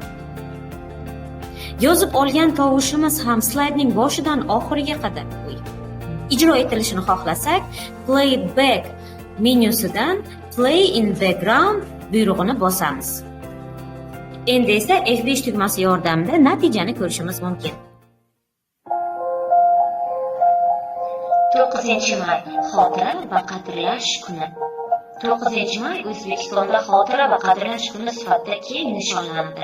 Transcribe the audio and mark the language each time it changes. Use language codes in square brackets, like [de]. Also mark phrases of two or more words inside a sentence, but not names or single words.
[uz] Yozib olgan tovushimiz ham slaydning boshidan oxiriga qadar ijro etilishini xohlasak, Playback menyusidan [en] Play in background [uz] buyrug'ini bosamiz. Endi esa F5 tugmasi yordamida natijani ko'rishimiz mumkin. 9-may xotira va qadrlash kuni. 9-may O'zbekistonda xotira va qadrlash kuni sifatida keng nishonlanadi.